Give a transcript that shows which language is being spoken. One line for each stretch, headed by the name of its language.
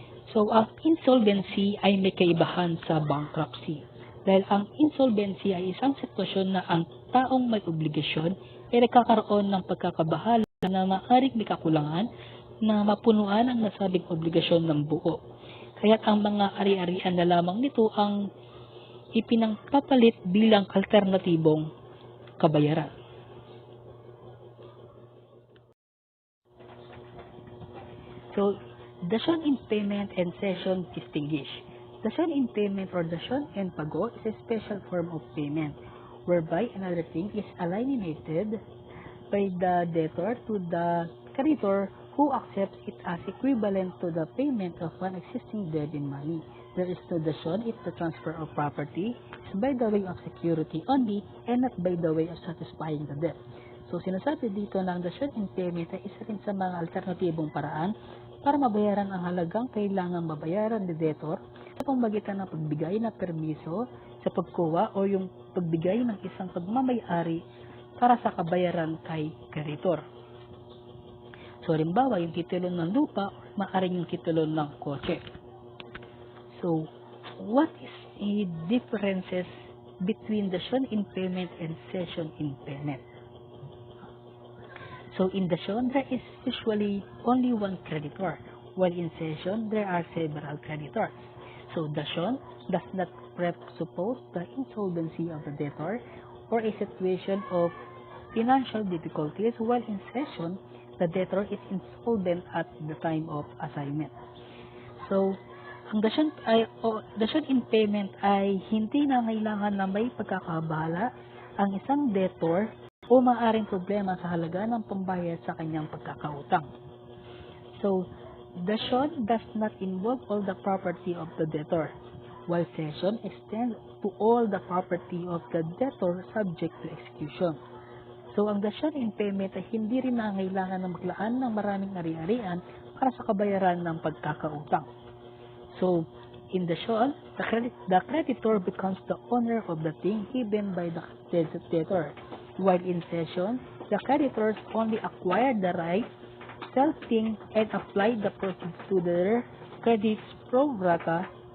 Filipino: So, ang insolvency ay may kaibahan sa bankruptcy. Dahil ang insolvency ay isang sitwasyon na ang taong may obligasyon ay nagkakaroon ng pagkakabahala na maaaring may kakulangan na mapunuan ang nasabing obligasyon ng buo. Kaya't ang mga ari-arian na lamang nito ang ipinangpapalit bilang alternatibong kabayaran.
English: So, dasion in payment and cession distinguish. Dasion in payment or dasion en pago is a special form of payment whereby another thing is alienated by the debtor to the creditor who accepts it as equivalent to the payment of an existing debt in money. There is no dasion if the transfer of property is by the way of security only and not by the way of satisfying the debt.
Filipino: So, sinasabi dito na ang dasion in payment ay isa rin sa mga alternatibong paraan para mabayaran ang halagang kailangang mabayaran ni debtor sa pamamagitan ng pagbigay ng permiso sa pagkuha o yung pagbigay ng isang pagmamayari para sa kabayaran kay kreditor. So, halimbawa, yung titulo ng lupa o maaaring yung titulo ng kotse.
English: So, what is the differences between dasion in payment and cession in payment? So, in dasion, there is usually only one creditor, while in cession, there are several creditors. So, dasion does not presuppose the insolvency of the debtor or a situation of financial difficulties, while in cession, the debtor is insolvent at the time of assignment.
Filipino: So, ang dasion in payment ay hindi na kailangan na may pagkakabahala ang isang debtor o maaaring problema sa halaga ng pambayad sa kanyang pagkakautang.
English: So, dasion does not involve all the property of the debtor, while cession extends to all the property of the debtor subject to execution.
Filipino: So, ang dasion in payment ay hindi rin nangangailangan na maglaan ng maraming ari-arian para sa kabayaran ng pagkakautang.
English: So, in dasion, the creditor becomes the owner of the thing given by the debtor, while in cession, the creditors only acquire the right, sell thing, and apply the proceeds to their credits pro rata.